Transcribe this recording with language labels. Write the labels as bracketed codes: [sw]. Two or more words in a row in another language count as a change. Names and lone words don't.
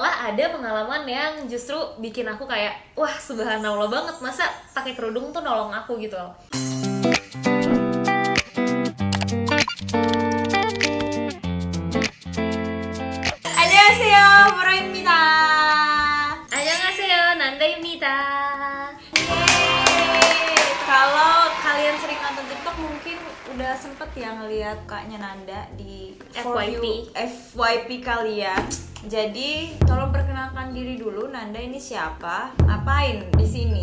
[id] ada pengalaman yang justru bikin aku kayak wah subhanallah banget, masa pakai kerudung tuh nolong aku gitu loh. [ko] 안녕하세요, 보라입니다. 안녕하세요, 난다입니다. [id] Kalau kalian sering nonton TikTok mungkin udah sempet ya ngeliat kaknya Nanda di FYP kalian. Jadi tolong perkenalkan diri dulu, Nanda ini siapa, ngapain di sini?